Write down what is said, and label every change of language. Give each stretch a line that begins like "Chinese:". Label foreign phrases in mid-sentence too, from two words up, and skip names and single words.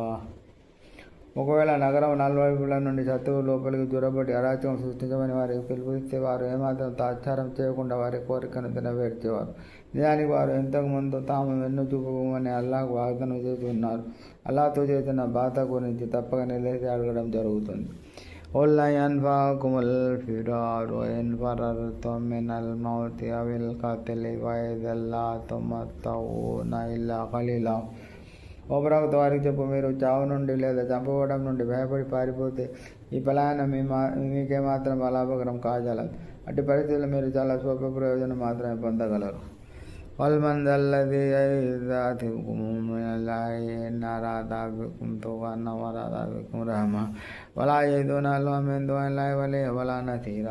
Telugu: ఒకవేళ నగరం నలువైపుల నుండి శత్రువు లోపలికి జొరబడి అరాచకం సృష్టించమని వారికి పిలుపునిస్తే వారు ఏమాత్రం తాత్సారం చేయకుండా వారి కోరికను నెరవేర్చేవారు. నిజానికి వారు ఇంతకుముందు తాము వెన్ను చూపమని అల్లాహకు వాగ్దానం చేసి ఉన్నారు. అల్లాహతో చేసిన బాధ గురించి తప్పక నిలదీసి అడగడం జరుగుతుంది.
Arabic: قل لن ينفعكم الفرار إن فررتم من الموت أو القتل وإذا لا تمتعون إلا قليلا.
Telugu: ఓ ప్రవక్త వారికి చెప్పు, మీరు చావు నుండి లేదా చంపబడడం నుండి భయపడి పారిపోతే ఈ పలాయనం మీకేమాత్రం లాభకరం కాజాలదు. అట్టి పరిస్థితుల్లో మీరు చాలా స్వల్ప ప్రయోజనం మాత్రమే పొందగలరు.
Arabic: ولمن ذا الذي يعصمكم من الله إن أراد بكم سوءا وأراد بكم رحمة ولا يجدون لهم من دون الله وليا ولا نصيرا.